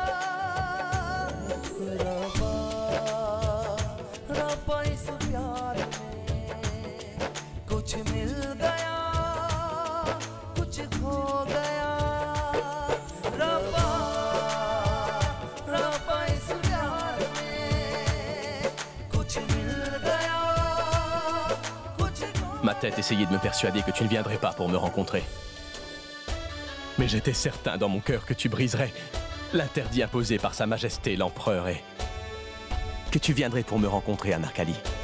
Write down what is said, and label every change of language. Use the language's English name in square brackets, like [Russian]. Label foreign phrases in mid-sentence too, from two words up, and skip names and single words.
[Hindi] रब्बा रब्बा इस प्यार में कुछ मिल गया कुछ खो गया रब्बा रब्बा इस प्यार [French] Ma tête essayait de me persuader que tu ne viendrais pas pour me rencontrer. Mais j'étais certain dans mon cœur que tu briserais l'interdit imposé par Sa Majesté l'Empereur et que tu viendrais pour me rencontrer, Anarkali.